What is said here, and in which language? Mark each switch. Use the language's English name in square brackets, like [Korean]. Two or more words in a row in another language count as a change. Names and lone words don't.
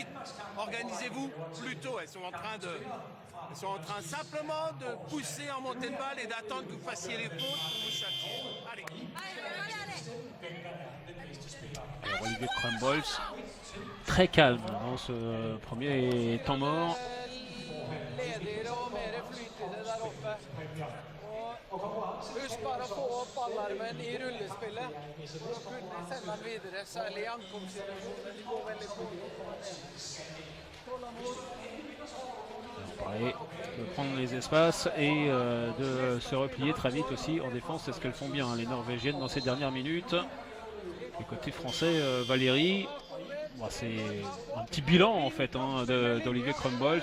[French] Organisez-vous plus tôt. Elles sont en train simplement de pousser en montée de balle et d'attendre que vous fassiez les fautes pour vous châtier. Allez. Alors, Olivier Crumbles, très calme dans ce premier temps mort. [Norwegian] Husk bare å få opp alarmen i rullespillet for å kunne sende den videre, særlig i ankomstsituasjoner. De går veldig [French] Pareil, de prendre les espaces et de se replier très vite aussi en défense. C'est ce qu'elles font bien, hein, les Norvégiennes, dans ces dernières minutes. Et côté français, Valérie, bon, c'est un petit bilan en fait hein, d'Olivier Crumbles.